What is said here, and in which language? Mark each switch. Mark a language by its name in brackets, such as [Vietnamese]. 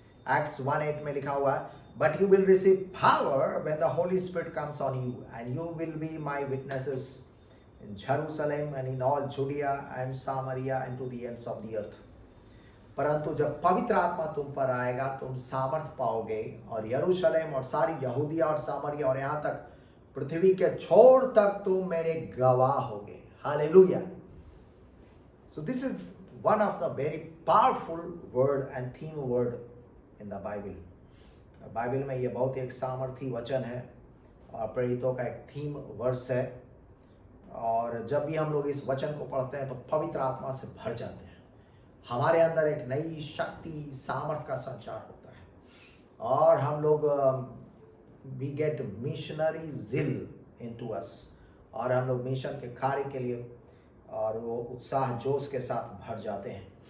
[English] Acts 1:8 [Hindi] में लिखा हुआ है, [English] But you will receive power when the Holy Spirit comes on you and you will be my witnesses in Jerusalem and in all Judea and Samaria and to the ends of the earth। [Hindi] परंतु जब पवित्र आत्मा तुम पर आएगा, तुम सामर्थ पाओगे और यरूशलेम और सारी यहूदिया और सामरिया और यहाँ तक पृथ्वी के छोर तक तुम मेरे गवाह होगे। Hallelujah. [English] So this is one of the very powerful word and theme word in the Bible। [Hindi] Bible में ये बहुत एक सामर्थी वचन है और प्रेरितों का एक थीम वर्स है। और जब भी हम लोग इस वचन को पढ़ते हैं तो पवित्र आत्मा से भर जाते हैं, हमारे अंदर एक नई शक्ति सामर्थ का संचार होता है और हम लोग [English] we get missionary zeal into us, [Hindi] और हम लोग मिशन के कार्य के लिए और वो उत्साह जोश के साथ भर जाते हैं।